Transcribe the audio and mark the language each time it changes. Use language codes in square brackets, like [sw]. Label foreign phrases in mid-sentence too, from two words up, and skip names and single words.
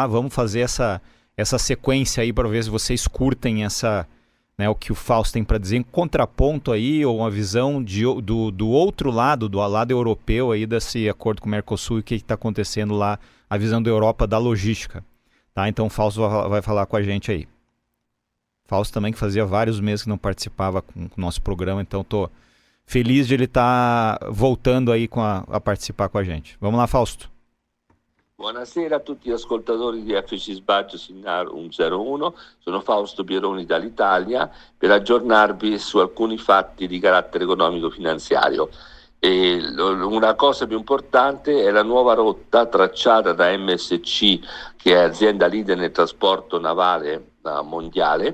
[pt] Vamos fazer essa sequência aí para ver se vocês curtem né, o que o Fausto tem para dizer em contraponto aí, ou uma visão do outro lado, do lado europeu aí desse acordo com o Mercosul e o que está acontecendo lá, a visão da Europa da logística, tá? Então o Fausto vai falar com a gente aí. Fausto também, que fazia vários meses que não participava com o nosso programa, então estou feliz de ele estar voltando aí a participar com a gente. Vamos lá, Fausto. [it] Buonasera a tutti gli ascoltatori di FC Sbaggio Signal 101, sono Fausto Pieroni dall'Italia per aggiornarvi su alcuni fatti di carattere economico-finanziario. Una cosa più importante è la nuova rotta tracciata da MSC, che è azienda leader nel trasporto navale mondiale.